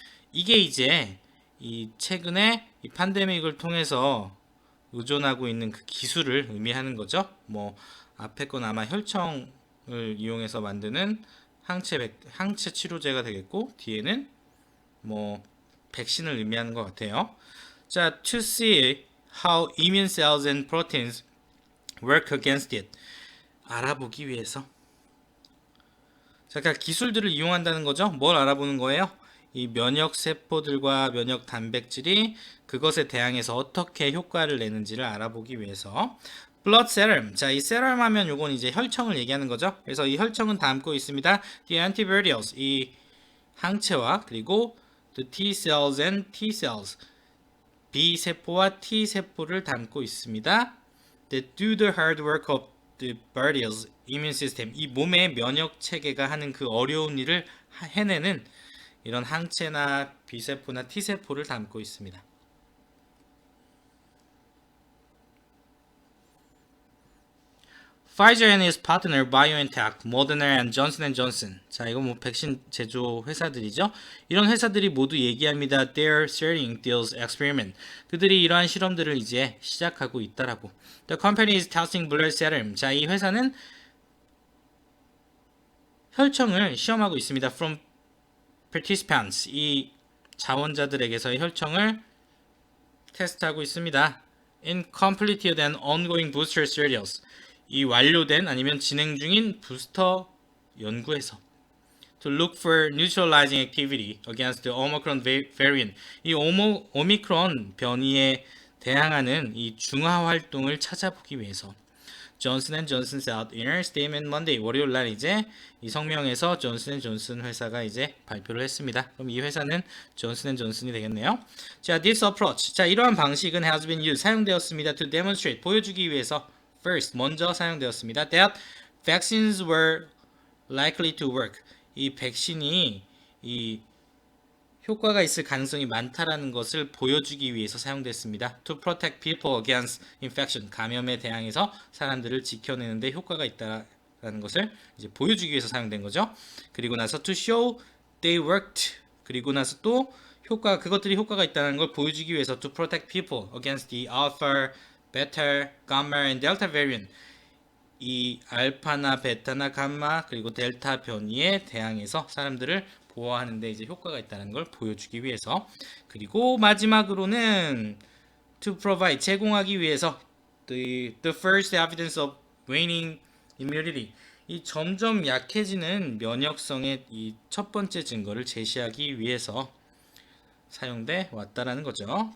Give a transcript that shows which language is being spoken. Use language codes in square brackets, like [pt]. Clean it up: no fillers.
[ko] 이게 이제 이 최근에 이 팬데믹을 통해서 의존하고 있는 그 기술을 의미하는 거죠. 뭐 앞에 건 아마 혈청을 이용해서 만드는 항체 치료제가 되겠고, 뒤에는 뭐 백신을 의미하는 것 같아요. [en] 자, to see how immune cells and proteins work against it. [ko] 알아보기 위해서. 자, 그러니까 기술들을 이용한다는 거죠. 뭘 알아보는 거예요? 이 면역 세포들과 면역 단백질이 그것에 대항해서 어떻게 효과를 내는지를 알아보기 위해서. [en] blood serum. [ko] 자, 이 serum 하면 요건 이제 혈청을 얘기하는 거죠. 그래서 이 혈청은 담고 있습니다. [en] the antibodies, [ko] 이 항체와, 그리고 [en] the T cells and T cells, [ko] B 세포와 T 세포를 담고 있습니다. [en] that do the hard work of the body's immune system. [ko] 이 몸의 면역 체계가 하는 그 어려운 일을 해내는 이런 항체나 B세포나 T세포를 담고 있습니다. [en] Pfizer and its partner BioNTech, Moderna and Johnson Johnson. [ko] 자, 이거 뭐 백신 제조 회사들이죠. 이런 회사들이 모두 얘기합니다. [en] They're starting these experiment. [ko] 그들이 이러한 실험들을 이제 시작하고 있다라고. [en] The company is testing blood serum. [ko] 자, 이 회사는 혈청을 시험하고 있습니다. [en] From participants, [ko] 이 자원자들에게서의 혈청을 테스트하고 있습니다. [en] In completed and ongoing booster studies, [ko] 이 완료된 아니면 진행 중인 부스터 연구에서 [en] to look for neutralizing activity against the Omicron variant, [ko] 이 오미크론 변이에 대항하는 이 중화 활동을 찾아보기 위해서. [en] Johnson & Johnson's out inner statement Monday. [ko] 월요일 날 이제 이 성명에서 존슨 앤 존슨 회사가 이제 발표를 했습니다. 그럼 이 회사는 존슨 앤 존슨이 되겠네요. 자, [en] this approach. [ko] 자, 이러한 방식은 [en] has been used. [ko] 사용되었습니다. [en] To demonstrate. [ko] 보여주기 위해서 first. 먼저 사용되었습니다. [en] That vaccines were likely to work. [ko] 이 백신이 이 효과가 있을 가능성이 많다라는 것을 보여주기 위해서 사용됐습니다. [en] To protect people against infection, [ko] 감염에 대항해서 사람들을 지켜내는데 효과가 있다라는 것을 이제 보여주기 위해서 사용된 거죠. 그리고 나서 [en] to show they worked, [ko] 그리고 나서 또 그것들이 효과가 있다는 걸 보여주기 위해서 [en] to protect people against the alpha, beta, gamma, and delta variant. [ko] 이 알파나 베타나 감마 그리고 델타 변이에 대항해서 사람들을 보호하는데 이제 효과가 있다는 걸 보여주기 위해서. 그리고 마지막으로는 [en] to provide, [ko] 제공하기 위해서 [en] the first evidence of waning immunity, [ko] 이 점점 약해지는 면역성의 이 첫 번째 증거를 제시하기 위해서 사용돼 왔다라는 거죠.